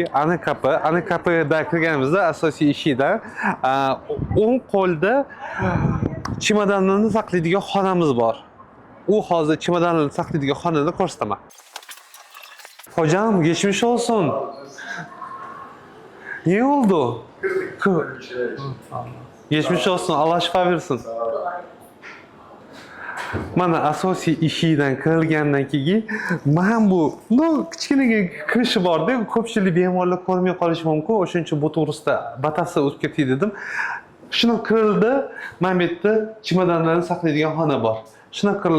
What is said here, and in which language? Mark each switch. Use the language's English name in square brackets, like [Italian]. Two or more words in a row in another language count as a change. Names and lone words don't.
[Turkish] Ana kapıda [Uzbek] kirganimizda asosiy ishidan o'ng qo'lda chemodanlarni saqlaydigan xonamiz bor. U hozir chemodanlarni saqlaydigan xonani ko'rsataman. [Turkish] Hocam, geçmiş olsun. Ne oldu? Geçmiş olsun. Allah şifa versin. [Uzbek] Mana asosiy ishidan kirilgandan keyin men bu kichkina kirishi bor-da, ko'pchilik bemorlar ko'rmay qolishi mumkin. O'shuning uchun bu to'g'risida batafsil o'tib ketay dedim. Shuna kirildi, men bu yerda chemodanlarni saqlaydigan xona bor.